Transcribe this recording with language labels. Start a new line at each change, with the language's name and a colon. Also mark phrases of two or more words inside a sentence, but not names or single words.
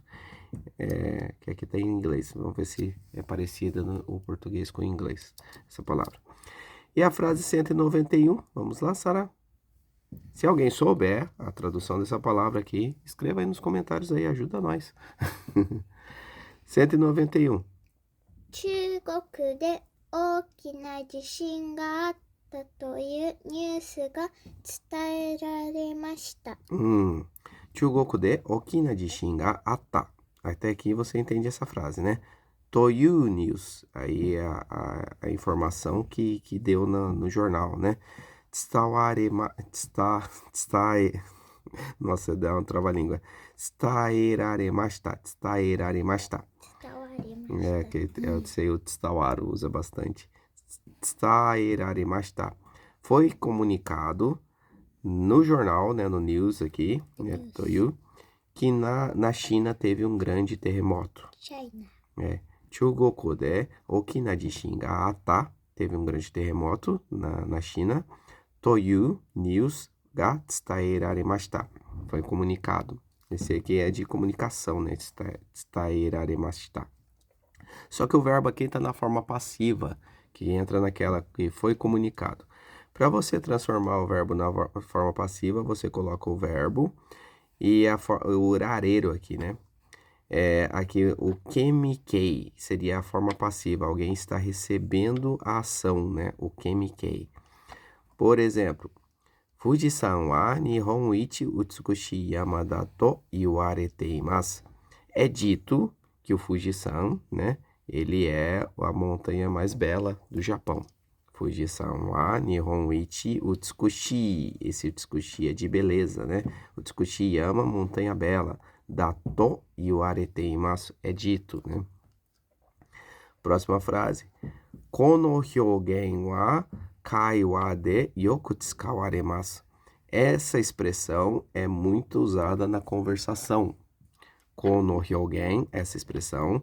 Portuguese: Que aqui tá em inglês. Vamos ver se é parecida o português com o inglês, essa palavra. E a frase 191, vamos lá, Sara? Se alguém souber a tradução dessa palavra aqui, escreva aí nos comentários aí, ajuda nós. 191.
Japanese: 中国で大きな地震があったというニュースが伝えられました。中国で大きな地震があった.
Portuguese: Até aqui você entende essa frase, né?
Japanese: というニュース.
Portuguese: Aí é a informação que deu no jornal, né? Nossa, dá uma trava-língua.
Japanese: 伝えられました.
Portuguese: É, que eu sei o Tstawaru usa bastante.
Japanese: 伝えられました.
Portuguese: Foi comunicado no jornal, né, no news aqui, né, Toyu, que na China teve um grande terremoto. China.
Japanese: 中国で大きな地震があった.
Portuguese: Teve um grande terremoto na China.
Japanese: というニュースが伝えられました.
Portuguese: Foi comunicado. Esse aqui é de comunicação, né?
Japanese: 伝えられました.
Portuguese: Só que o verbo aqui está na forma passiva, que entra naquela que foi comunicado. Para você transformar o verbo na forma passiva, você coloca o verbo e o horário aqui, né? Aqui o kemikei seria a forma passiva. Alguém está recebendo a ação, né? O kemikei. Por exemplo,
Japanese: 富士山は日本一美しい山だと言われています.
Portuguese: É dito que o Fujisan, né? Ele é a montanha mais bela do Japão.
Japanese: 富士山は日本一美しい.
Portuguese: Esse utsukushii é de beleza, né?
Japanese: 美しい山,
Portuguese: montanha bela.
Japanese: だと言われています é dito, né?
Portuguese: Próxima frase.
Japanese: この表現は会話でよく使われます.
Portuguese: Essa expressão é muito usada na conversação.
Japanese: この表現,
Portuguese: essa expressão.